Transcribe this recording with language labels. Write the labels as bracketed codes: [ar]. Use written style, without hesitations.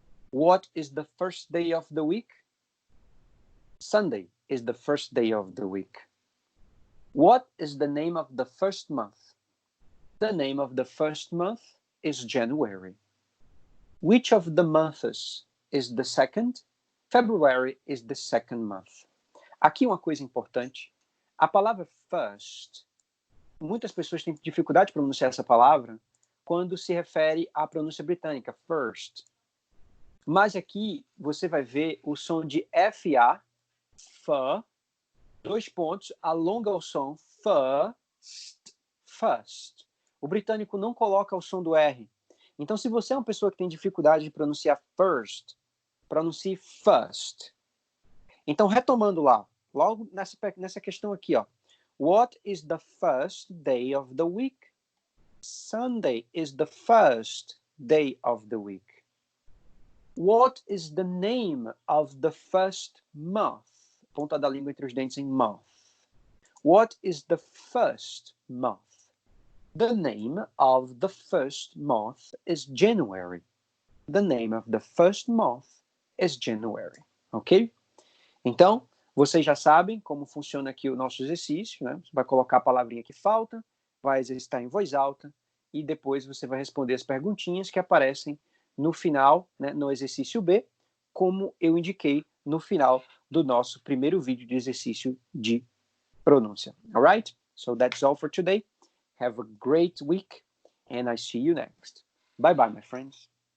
[en] What is the first day of the week? Sunday is the first day of the week. What is the name of the first month? The name of the first month is January. Which of the months is the second? February is the second month. [pt] Aqui uma coisa importante. A palavra first, muitas pessoas têm dificuldade de pronunciar essa palavra quando se refere à pronúncia britânica, first. Mas aqui você vai ver o som de FA, F, dois pontos, alonga o som first, first. O britânico não coloca o som do R. Então, se você é uma pessoa que tem dificuldade de pronunciar first, pronuncie first. Então, retomando lá, logo nessa questão aqui, ó. [en] What is the first day of the week? Sunday is the first day of the week. What is the name of the first month? [pt] Ponta da língua entre os dentes em month. [en] What is the first month? The name of the first month is January. The name of the first month is January. Ok? [pt] Então, vocês já sabem como funciona aqui o nosso exercício, né? Você vai colocar a palavrinha que falta, vai exercitar em voz alta e depois você vai responder as perguntinhas que aparecem no final, né, no exercício B, como eu indiquei no final do nosso primeiro vídeo de exercício de pronúncia. [en] Alright? So that's all for today. Have a great week and I see you next. Bye bye, my friends.